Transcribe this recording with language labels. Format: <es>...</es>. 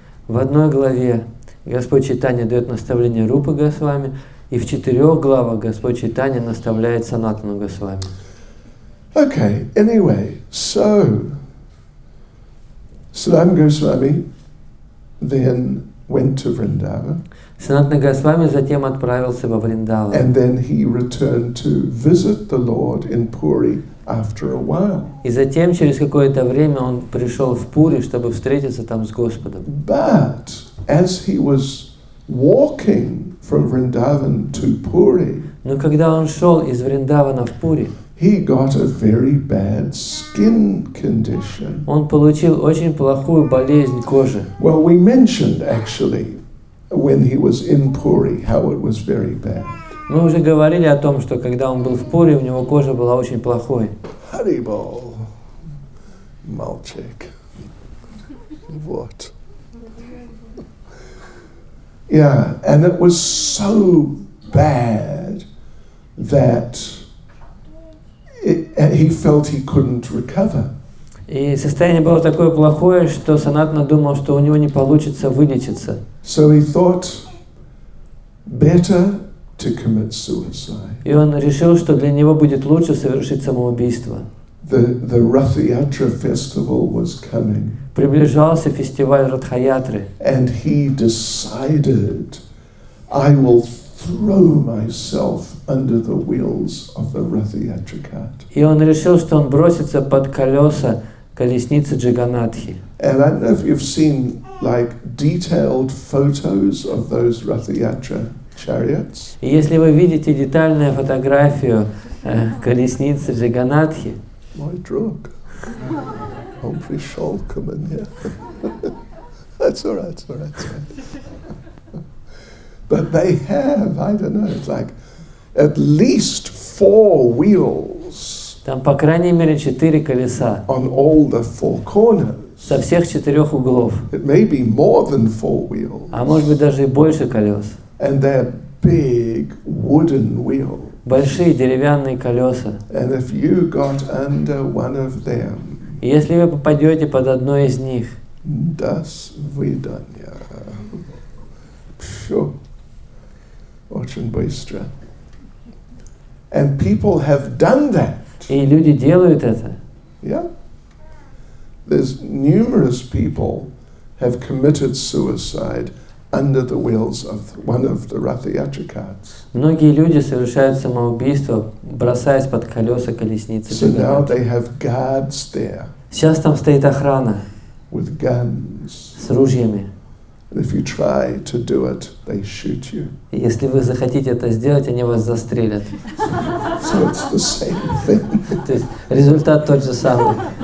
<ru>В 1 главе Господь Чайтанья дает наставление Рупа Госвами, и в 4 главах Господь Чайтанья наставляет Санатану Госвами.</ru> <en>Okay, anyway, so Sanatan Goswami then went to Vrindavan.</en> <ru>Санатана Госвами затем отправился во Вриндаван.</ru> <en>And then he returned to visit the Lord in Puri after a while.</en> <ru>И затем, через какое-то время, он пришел в Пури, чтобы встретиться там с Господом.</ru> <en>But as he was walking from Vrindavan to Puri,</en> <ru>Но когда он шел из Вриндавана в Пури,</ru> <en>he got a very bad skin condition.</en> <ru>он получил очень плохую болезнь кожи.</ru> <en>Well, we mentioned actually when he was in Puri how it was very bad.</en> <ru>Мы уже говорили о том, что когда он был в Пури, у него кожа была очень плохой.</ru> <en>Haribol, Malchik. What? Yeah, and it was so bad that he felt he couldn't recover.</en> <ru>И состояние было такое плохое, что Санатана думал, что у него не получится вылечиться.</ru> <en>So he thought better to commit suicide.</en> <ru>И он решил, что для него будет лучше совершить самоубийство.</ru> <en>The Rath Yatra festival was coming.</en> <ru>Приближался фестиваль Радхаятры.</ru> <en>And he decided, I will throw myself under the wheels of the Rath Yatra cart.</en> <ru>И он решил, что он бросится под колеса колесницы Джаганатхи.</ru> <en>And I don't know if you've seen like detailed photos of those Rath Yatra chariots.</en> <ru>И если вы видите детальную фотографию колесницы Джаганатхи, Мой друг, он пришел ко мне.</ru> <en>That's all right, it's all right, it's all right. But they have, I don't know, it's like at least 4 wheels.</en> <ru>Там, по крайней мере, 4 колеса.</ru> <en>On all the 4 corners.</en> <ru>Со всех 4 углов.</ru> <en>It may be more than 4 wheels.</en> <ru>А может быть даже и больше колес.</ru> <en>And they're big wooden wheels.</en> <ru>Большие деревянные колеса.</ru> <en>And if you got under one of them,</en> <ru>И если вы попадете под одно из них, до свидания. Phew. Очень быстро.</ru> <en>And people have done that.</en> <ru>и люди делают это,</ru> <en>Yeah. There's numerous people have committed suicide under the wheels of one of the Rath Yatra carts.</en> <ru>многие люди совершают самоубийство, бросаясь под колеса колесницы</ru> <en>So now</en> <ru>Джаганатхи.</ru> <en>they have guards there</en> <ru>Сейчас там стоит охрана</ru> <en>with guns.</en> <ru>с ружьями.</ru> <en>And if you try to do it, they shoot you.</en> <ru>И если вы захотите это сделать, они вас застрелят.</ru> <en>So it's the same thing.</en> <ru>То есть результат тот же самый.</ru>